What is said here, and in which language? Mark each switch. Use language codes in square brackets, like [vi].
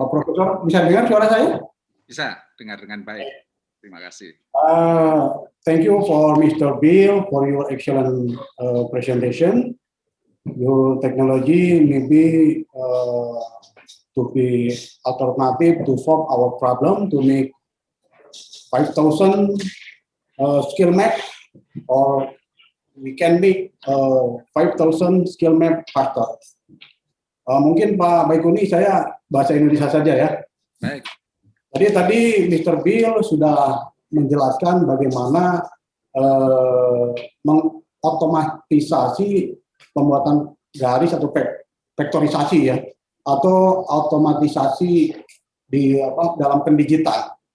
[id] Pak Profesor, bisa dengar suara saya? Bisa, dengar dengan baik. Terima kasih. [en] Thank you for Mr. Bill for your excellent presentation. Your technology maybe to be alternative to solve our problem to make 5,000 skill map, or we can make 5,000 skill map faster. [id] Mungkin Pak Baikuni, saya bahasa Indonesia saja ya. Baik. Jadi tadi Mr. Bill sudah menjelaskan bagaimana mengotomatisasi pembuatan garis atau vektorisasi ya, atau otomatisasi di dalam pendigitan.